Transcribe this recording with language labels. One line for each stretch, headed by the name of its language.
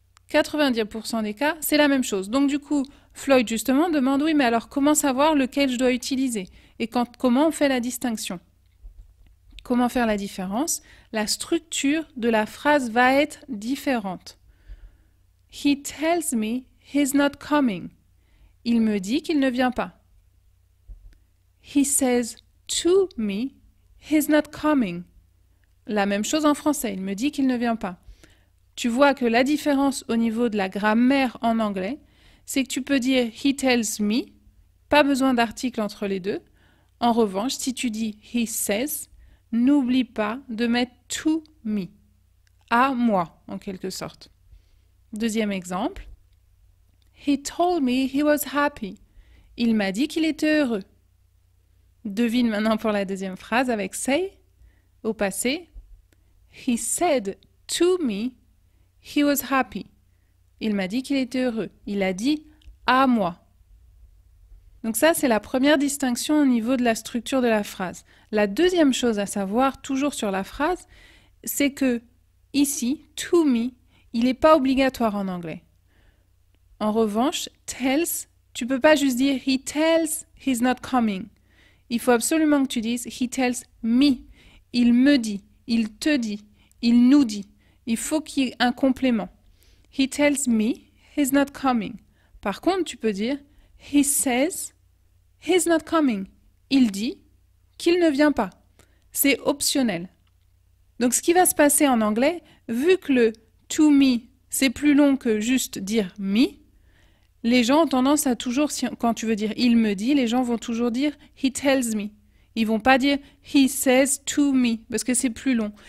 French: 90% des cas, c'est la même chose. Donc du coup, Floyd justement demande oui, mais alors comment savoir lequel je dois utiliser? Et comment on fait la distinction? Comment faire la différence? La structure de la phrase va être différente.
English: He tells me he's not coming.
French: Il me dit qu'il ne vient pas.
English: He says to me he's not coming.
French: La même chose en français, il me dit qu'il ne vient pas. Tu vois que la différence au niveau de la grammaire en anglais, c'est que tu peux dire
English: he tells me,
French: pas besoin d'article entre les deux. En revanche, si tu dis
English: he says,
French: n'oublie pas de mettre
English: to me,
French: à moi en quelque sorte. Deuxième exemple,
English: he told me he was happy.
French: Il m'a dit qu'il était heureux. Devine maintenant pour la deuxième phrase avec say, au passé.
English: He said to me he was happy.
French: Il m'a dit qu'il était heureux. Il a dit à moi. Donc ça, c'est la première distinction au niveau de la structure de la phrase. La deuxième chose à savoir, toujours sur la phrase, c'est que ici,
English: to me,
French: il n'est pas obligatoire en anglais. En revanche, tells, tu peux pas juste dire
English: he tells he's not coming.
French: Il faut absolument que tu dises
English: he tells me.
French: Il me dit, il te dit, il nous dit. Il faut qu'il y ait un complément.
English: He tells me he's not coming.
French: Par contre, tu peux dire
English: he says he's not coming.
French: Il dit qu'il ne vient pas. C'est optionnel. Donc, ce qui va se passer en anglais, vu que le
English: to me,
French: c'est plus long que juste dire me, les gens ont tendance à toujours, quand tu veux dire il me dit, les gens vont toujours dire
English: he tells me.
French: Ils vont pas dire
English: he says to me
French: parce que c'est plus long.